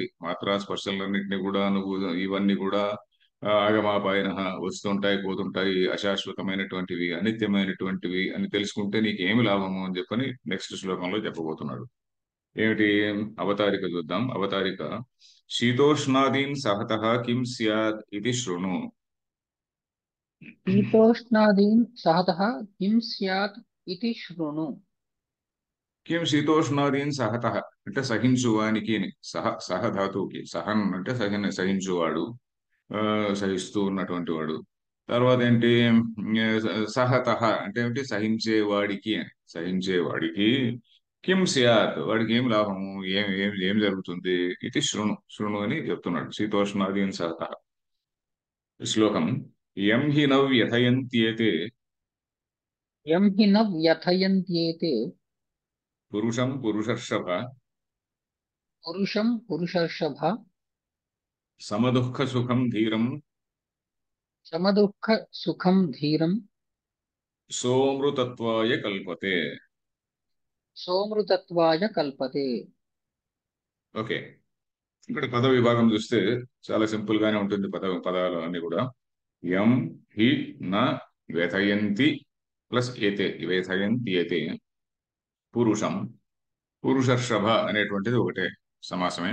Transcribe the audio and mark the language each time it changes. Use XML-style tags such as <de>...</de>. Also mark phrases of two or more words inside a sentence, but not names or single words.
<te>మాత్రా స్పర్శలన్నింటినీ కూడా నువ్వు ఇవన్నీ కూడా ఆగమాపాయన వస్తుంటాయి పోతుంటాయి, అశాశ్వతమైనటువంటివి అనిత్యమైనటువంటివి అని తెలుసుకుంటే నీకు ఏమి లాభము అని చెప్పని నెక్స్ట్ శ్లోకంలో చెప్పబోతున్నాడు. ఏమిటి? అవతారిక చూద్దాం.</te> <sa>అవతారిక శీతోష్ణాదీన్ సహతః కిం స్యాద్ ఇది శృణు. शीतोष्णादीन् सहतः किं स्यात् इति शृणु। కిం శీతోష్ణాదీన్ సహతః</sa> <te>అంటే సహించువానికి అని. సహ ధాతువుకి సహన్ అంటే సహించువాడు, ఆ, సహిస్తూ ఉన్నటువంటి వాడు. తర్వాత ఏంటి? సహతః అంటే ఏమిటి? సహించేవాడికి అని. సహించేవాడికి</te> <sa>కిం స్యాత్</sa> <te>వాడికి ఏం లాభము, ఏం ఏం ఏం జరుగుతుంది?</te> <sa>ఇది శృణు శృణు</sa> <te>అని చెప్తున్నాడు.</te> <sa>శీతోష్ణాదీన్ సహతః. శ్లోకం యం హి నవ్ వ్యథయంత్యేతే यं हि न व्यथयन्त्येते పురుషం పురుషర్షభ पुरुषं पुरुषर्षभ సమదుఃఖ సుఖం ధీరం समदुःखसुखं धीरं సోమృతత్వాయ కల్పతే. सोमृतत्वाय कल्पते।</sa> <te>ఓకే, ఇక్కడ పద విభాగం చూస్తే చాలా సింపుల్ గానే ఉంటుంది. పదాలు అన్ని కూడా</te> <sa>యం హి న వ్యథయంతి</sa> <te>ప్లస్</te> <sa>ఏతే వ్యథయంతి ఏతే పురుషం పురుషర్షభ</sa> <te>అనేటువంటిది ఒకటే సమాసమే.</te>